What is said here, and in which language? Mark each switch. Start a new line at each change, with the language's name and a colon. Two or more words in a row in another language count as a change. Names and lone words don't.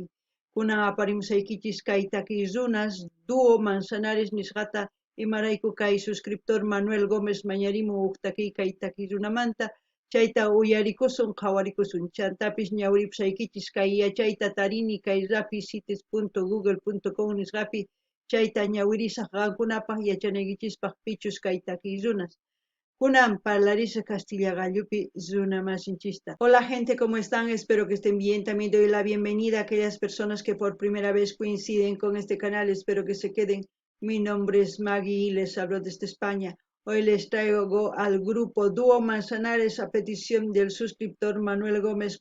Quechua: Kunan aparimsaykichis kay takiy runas Dúo Manzanares nisqata imarayku kay suscriptor Manuel Gómez mañarimun huk kay takiy runamanta chayta uyarikusun qhawarikusun chantapis ñawripusaykichis kay yachayta tarini kay rapicites.google.com nisqapi chayta ñawirisaq qankunapaq yachanaykichispaq pichus kay takiy runas. Kunan parlarisqa Castilla gallupi runa masinchista.
Spanish: Hola gente, ¿cómo están? Espero que estén bien. También doy la bienvenida a aquellas personas que por primera vez coinciden con este canal. Espero que se queden. Mi nombre es Maggie y les hablo desde España. Hoy les traigo al grupo Dúo Manzanares a petición del suscriptor Manuel Gómez.